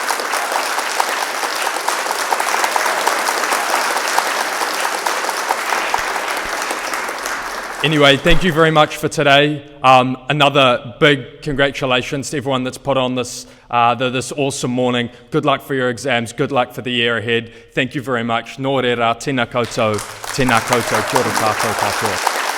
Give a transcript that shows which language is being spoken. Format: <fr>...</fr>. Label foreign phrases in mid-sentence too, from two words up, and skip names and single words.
<en>Anyway, thank you very much for today. Another big congratulations to everyone that's put on this awesome morning. Good luck for your exams. Good luck for the year ahead. Thank you very much.</en> <mi>Nō reira, tēnā koutou, kia ora tātou katoa.</mi>